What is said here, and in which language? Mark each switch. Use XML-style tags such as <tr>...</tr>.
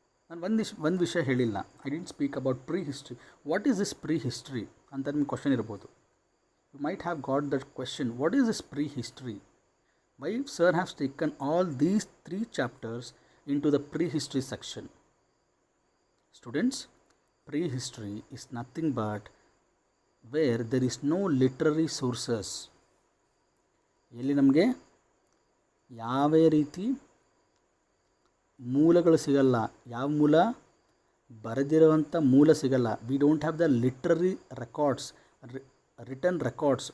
<kn>ನಾನು ಒಂದು ವಿಷಯ ಹೇಳಿಲ್ಲ,</kn> <en>I didn't speak about prehistory. What is this prehistory</en> <kn>ಅಂತ ನಿಮ್ಗೆ ಕ್ವಶನ್ ಇರ್ಬೋದು.</kn> <en>You might have got that question, what is this prehistory? Why sir haves taken all these 3 chapters into the prehistory section? Students, prehistory is nothing but where there is no literary sources.</en> <kn>ಎಲ್ಲಿ ನಮಗೆ ಯಾವ ರೀತಿ ಮೂಲಗಳು ಸಿಗಲ್ಲ, ಯಾವ ಮೂಲ ಬರೆದಿರುವಂಥ ಮೂಲ ಸಿಗಲ್ಲ.</kn> <en>We don't have the literary records, written records.</en>